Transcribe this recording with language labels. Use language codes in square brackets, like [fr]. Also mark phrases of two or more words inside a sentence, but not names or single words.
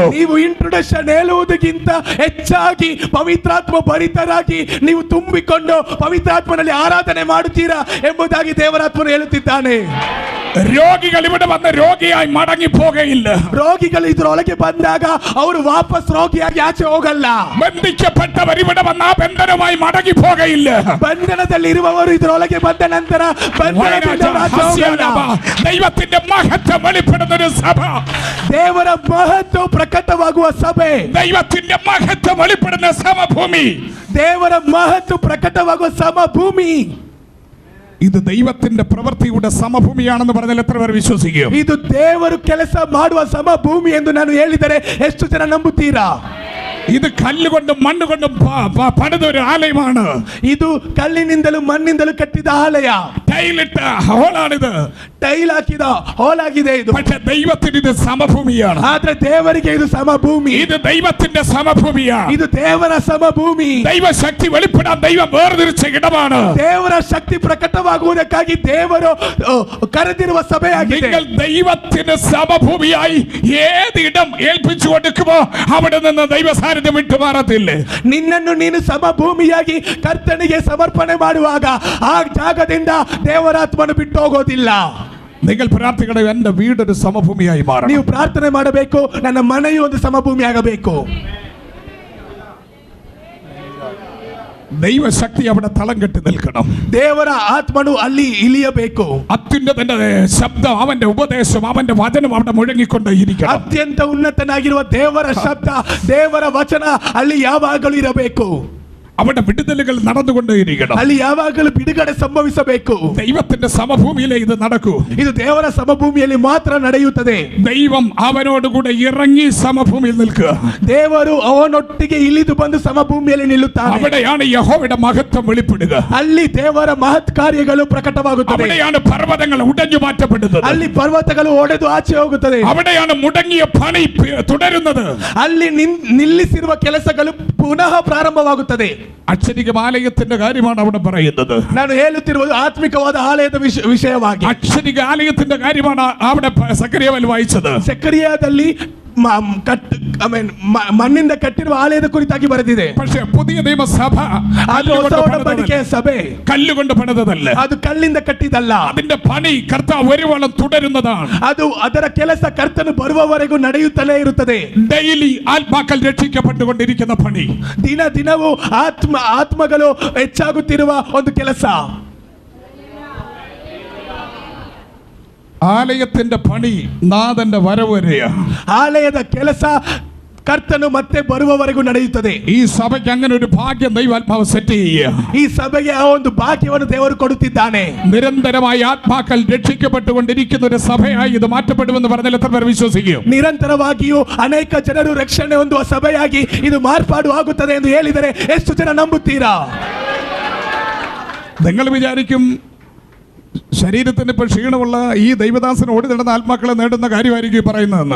[kn] ನೀವು ಇಂಟ್ರೊಡಕ್ಷನ್ ಹೇಳುವುದಕ್ಕಿಂತ ಹೆಚ್ಚಾಗಿ ಪವಿತ್ರಾತ್ಮ ಭರಿತರಾಗಿ ನೀವು ತುಂಬಿಕೊಂಡು ಪವಿತ್ರಾತ್ಮನಲ್ಲಿ ಆರಾಧನೆ ಮಾಡುತ್ತೀರಾ ಎಂಬುದಾಗಿ ದೇವರಾತ್ಮನು ಹೇಳುತ್ತಿದ್ದಾನೆ. [ml] രോഗികൾ ഇവിടെ വന്ന് രോഗിയായി മടങ്ങിപ്പോകയില്ല. [kn] ರೋಗಿಗಳು ಇದರೊಳಗೆ ಬಂದಾಗ ಅವರು ವಾಪಸ್ ರೋಗಿಯಾಗಿ ಆಚೆ ಹೋಗಲ್ಲ. [ml] ബന്ധിക്കപ്പെട്ടവർ ഇവിടെ വന്ന് ആ ബന്ധനമായി മടങ്ങിപ്പോകയില്ല. [kn] ಬಂಧನದಲ್ಲಿರುವವರು ಇದರೊಳಗೆ ಬಂದ ನಂತರ ಬಂಧನದಿಂದ ಆಚೆ ಹೋಗಲ್ಲ. [ml] ദൈവത്തിന്റെ മഹത്വം വെളിപ്പെടുന്ന ഒരു സഭ, [kn] ದೇವರ ಮಹತ್ವ ಪ್ರಕಟವಾಗುವ ಸಭೆ, [ml] ദൈവത്തിന്റെ മഹത്വം വെളിപ്പെടുന്ന സമഭൂമി, [kn] ದೇವರ ಮಹತ್ವ ಪ್ರಕಟವಾಗುವ ಸಮಭೂಮಿ. [ml] ഇത് ദൈവത്തിന്റെ പ്രവൃത്തിയുടെ സമഭൂമിയാണെന്ന് പറഞ്ഞാൽ എത്ര പേർ വിശ്വസിക്കും? [kn] ಇದು ದೇವರು ಕೆಲಸ ಮಾಡುವ ಸಮಭೂಮಿ ಎಂದು ನಾನು ಹೇಳಿದರೆ ಎಷ್ಟು ಜನ ನಂಬುತ್ತೀರಾ? [ml] ഇത് കല്ലുകൊണ്ടും മണ്ണുകൊണ്ടും പണിത ഒരു ആലയമാണ്. [kn] ಇದು ಕಲ್ಲಿನಿಂದಲೂ ಮಣ್ಣಿಂದಲೂ ಕಟ್ಟಿದ ಆಲಯ. [ml] ടൈലിട്ട ഹോളാണിത്, [kn] ಟೈಲ್ ಹಾಕಿದ ಹಾಲಾಗಿದೆ ಇದು. [ml] പക്ഷെ ദൈവത്തിന് ഇത് സമഭൂമിയാണ്. [kn] ಆದ್ರೆ ದೇವರಿಗೆ ಇದು ಸಮಭೂಮಿ. [ml] ഇത് ദൈവത്തിന്റെ സമഭൂമിയാണ്. [kn] ಇದು ದೇವರ ಸಮಭೂಮಿ. [ml] ദൈവശക്തി വെളിപ്പെടാൻ ദൈവം വേർതിരിച്ച ഇടമാണ്. [kn] ದೇವರ ಶಕ್ತಿ ಪ್ರಕಟವಾಗುವುದಕ್ಕಾಗಿ ದೇವರು ಕರೆದಿರುವ ಸಭೆಯಾಗಿದೆ. [ml] നിങ്ങൾ ദൈവത്തിന് സമഭൂമിയായി ഏതിടം ഏൽപ്പിച്ചു കൊടുക്കുമോ അവിടെ നിന്ന് ദൈവസാന്നിധ്യം വിട്ടുമാറത്തില്ല. [kn] ನಿನ್ನನ್ನು ನೀನು ಸಮಭೂಮಿಯಾಗಿ ಕರ್ತನಿಗೆ ಸಮರ್ಪಣೆ ಮಾಡುವಾಗ ಆ ಜಾಗದಿಂದ ದೇವರಾತ್ಮನು ಬಿಟ್ಟು ಹೋಗೋದಿಲ್ಲ. [ml] നിങ്ങൾ പ്രാർത്ഥിക്കണം, എന്റെ വീടൊരു സമഭൂമിയായി മാറണം. [kn] ನೀವು ಪ್ರಾರ್ಥನೆ ಮಾಡಬೇಕು, ನನ್ನ ಮನೆಯು ಒಂದು ಸಮಭೂಮಿ ಆಗಬೇಕು. [ml] ദൈവശക്തി അവിടെ തളം കെട്ടി നിൽക്കണം. [kn] ದೇವರ ಆತ್ಮನು ಅಲ್ಲಿ ಇಳಿಯಬೇಕು. [ml] അത്യുന്നതന്റെ ശബ്ദം, അവന്റെ ഉപദേശം, അവന്റെ വചനം അവിടെ മുഴങ്ങിക്കൊണ്ടേയിരിക്കണം. [kn] ಅತ್ಯಂತ ಉನ್ನತನಾಗಿರುವ ದೇವರ ಶಬ್ದ, ದೇವರ ವಚನ ಅಲ್ಲಿ ಯಾವಾಗಲೂ ಇರಬೇಕು. [ml] അവിടെ വിടുതലുകൾ നടന്നുകൊണ്ടേയിരിക്കണം. [kn] ಅಲ್ಲಿ ಯಾವಾಗಲೂ ಬಿಡುಗಡೆ ಸಂಭವಿಸಬೇಕು. [ml] ദൈവത്തിന്റെ സമഭൂമിയിലെ ഇത് നടക്കൂ. [kn] ಇದು ದೇವರ ಸಮಭೂಮಿಯಲ್ಲಿ ಮಾತ್ರ ನಡೆಯುತ್ತದೆ. [ml] ദൈവം അവനോടുകൂടെ ഇറങ്ങി സമഭൂമിയിൽ നിൽക്കുക. [kn] ದೇವರು ಅವನೊಟ್ಟಿಗೆ ಇಳಿದು ಬಂದು ಸಮಭೂಮಿಯಲ್ಲಿ ನಿಲ್ಲುತ್ತಾನೆ. [ml] അവിടെയാണ് യഹോവയുടെ മഹത്വം വെളിപ്പെടുക. [kn] ಅಲ್ಲಿ ದೇವರ ಮಹತ್ ಕಾರ್ಯಗಳು ಪ್ರಕಟವಾಗುತ್ತವೆ. [ml] അവിടെയാണ് പർവ്വതങ്ങൾ ഉടഞ്ഞു മാറ്റപ്പെടുന്നത്. [kn] ಅಲ್ಲಿ ಪರ್ವತಗಳು ಒಡೆದು ಆಚೆ ಹೋಗುತ್ತದೆ. [ml] അവിടെയാണ് മുടങ്ങിയ പണി തുടരുന്നത്. [kn] ಅಲ್ಲಿ ನಿಲ್ಲಿಸಿರುವ ಕೆಲಸಗಳು ಪುನಃ ಪ್ರಾರಂಭವಾಗುತ್ತದೆ. [ml] അക്ഷരികമാലയത്തിന്റെ കാര്യമാണ് അവിടെ പറയുന്നത്. [kn] ನಾನು ಹೇಳುತ್ತಿರುವುದು ಆತ್ಮಿಕವಾದ ಆಲಯದ ವಿಷಯವಾಗಿ. [ml] അക്ഷരിക ആലയത്തിന്റെ കാര്യമാണ് അവിടെ സക്കറിയാവിൽ വായിച്ചത്. [kn] ಸಕರಿಯಾದಲ್ಲಿ ಮಣ್ಣಿಂದ ಕಟ್ಟಿರುವ ಆಲಯದ ಕುರಿತಾಗಿ ಬರೆದಿದೆ. [ml] പക്ഷേ പുതിയ നിയമസഭ [kn] ಅದು ಹೊಸ ಒಡಂಬಡಿಕೆಯ ಸಭೆ. [ml] കല്ലുകൊണ്ട് പണിതതല്ല, [kn] ಅದು ಕಲ್ಲಿಂದ ಕಟ್ಟಿದಲ್ಲ. [ml] അതിന്റെ പണി കർത്താവ് ഒരുവളം തുടരുന്നതാണ്. [kn] ಅದು ಅದರ ಕೆಲಸ ಕರ್ತನು ಬರುವವರೆಗೂ ನಡೆಯುತ್ತಲೇ ಇರುತ್ತದೆ. [ml] ഡെയിലി ആത്മാക്കൾ രക്ഷിക്കപ്പെട്ടുകൊണ്ടിരിക്കുന്ന പണി, [kn] ದಿನ ದಿನವೂ ಆತ್ಮಗಳು ಹೆಚ್ಚಾಗುತ್ತಿರುವ ಒಂದು ಕೆಲಸ. [ml] ആലയത്തിന്റെ പണി നാഥന്റെ വരവ് വരെയാ. [kn] ಆಲಯದ ಕೆಲಸ ಕರ್ತನು ಮತ್ತೆ ಬರುವವರೆಗೂ ನಡೆಯುತ್ತದೆ. [ml] ഈ സഭയ്ക്ക് അങ്ങനെ ഒരു ഭാഗ്യം ദൈവാത്മാവ് സെറ്റ് ചെയ്യുക. [kn] ಈ ಸಭೆಗೆ ಆ ಒಂದು ಭಾಗ್ಯವನ್ನು ದೇವರು ಕೊಡುತ್ತಿದ್ದಾನೆ. [ml] നിരന്തരമായി ആത്മാക്കൾ രക്ഷിക്കപ്പെട്ടുകൊണ്ടിരിക്കുന്ന ഒരു സഭയായി ഇത് മാറ്റപ്പെടുമെന്ന് പറഞ്ഞാൽ എത്ര പേർ വിശ്വസിക്കും? [kn] ನಿರಂತರವಾಗಿಯೂ ಅನೇಕ ಜನರು ರಕ್ಷಣೆ ಹೊಂದುವ ಸಭೆಯಾಗಿ ಇದು ಮಾರ್ಪಾಡು ಆಗುತ್ತದೆ ಎಂದು ಹೇಳಿದರೆ ಎಷ್ಟು ಜನ ನಂಬುತ್ತೀರಾ? [ml] നിങ്ങൾ വിചാരിക്കും ശരീരത്തിന് ഇപ്പോൾ ക്ഷീണമുള്ള ഈ ദൈവദാസന് ഓടി നടന്ന ആത്മാക്കളെ നേടുന്ന കാര്യമായിരിക്കും പറയുന്നതെന്ന്.